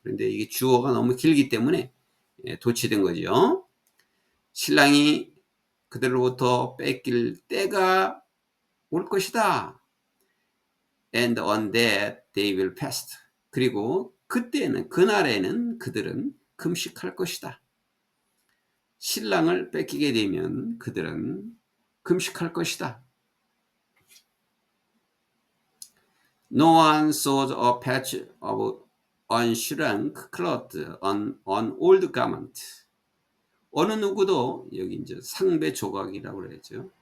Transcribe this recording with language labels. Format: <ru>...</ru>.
<ko>그런데 이게 주어가 너무 길기 때문에 도치된 거죠. 신랑이 그들로부터 뺏길 때가 올 것이다.</ko> <en>And on that they will fast.</en> <ko>그리고 그때는 그날에는 그들은 금식할 것이다. 신랑을 뺏기게 되면 그들은 금식할 것이다.</ko> <en>No one sews a patch of unshrunk cloth on an old garment.</en> <ko>어느 누구도 여기 이제 상배 조각이라고 그러죠.</ko>